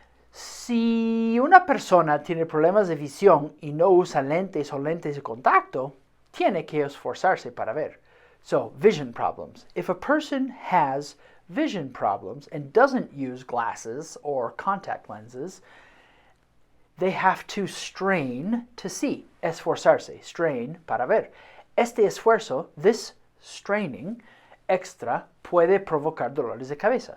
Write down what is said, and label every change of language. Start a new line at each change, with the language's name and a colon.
Spanish: Si una persona tiene problemas de visión y no usa lentes o lentes de contacto, tiene que esforzarse para ver.
English: So, vision problems. If a person has vision problems and doesn't use glasses or contact lenses, they have to strain to see.
Spanish: Esforzarse, strain para ver. Este esfuerzo,
English: this straining,
Spanish: extra, puede provocar dolores de cabeza.